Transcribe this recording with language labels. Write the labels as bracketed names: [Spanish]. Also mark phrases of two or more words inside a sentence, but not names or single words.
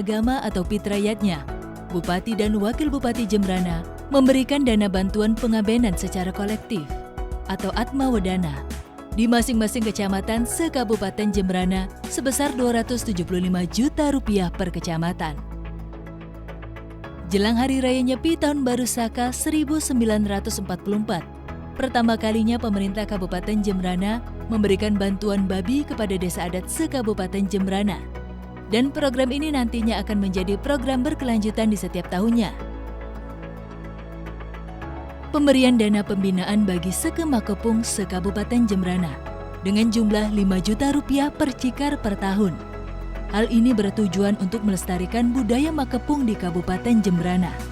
[Indonesian] agama atau fitrayatnya, Bupati dan Wakil Bupati Jembrana memberikan dana bantuan pengabenan secara kolektif atau Atma Wedana di masing-masing kecamatan se-Kabupaten Jembrana sebesar Rp275 juta per kecamatan. Jelang Hari Raya Nyepi Tahun Baru Saka 1944, pertama kalinya pemerintah Kabupaten Jembrana memberikan bantuan babi kepada desa adat se-Kabupaten Jembrana. Dan program ini nantinya akan menjadi program berkelanjutan di setiap tahunnya. Pemberian dana pembinaan bagi Seke Makepung se-Kabupaten Jembrana dengan jumlah Rp5 juta per cikar per tahun. Hal ini bertujuan untuk melestarikan budaya Makepung di Kabupaten Jembrana.